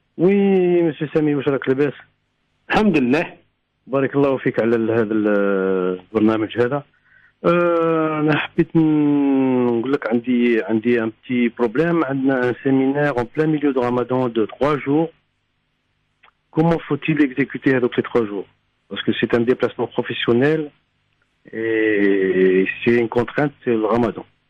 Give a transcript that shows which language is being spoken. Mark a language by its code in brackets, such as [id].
[fr] Oui, monsieur Samy, [ar] واش راك لاباس؟ الحمد لله. بارك الله فيك على هذا البرنامج هذا. انا حبيت نقول لك عندي [fr] un petit problème. [ar] عندنا [fr] un séminaire en plein milieu de Ramadan de 3 jours. Comment faut-il exécuter avec les 3 jours? Parce que c'est un déplacement professionnel et c'est une contrainte, c'est le Ramadan.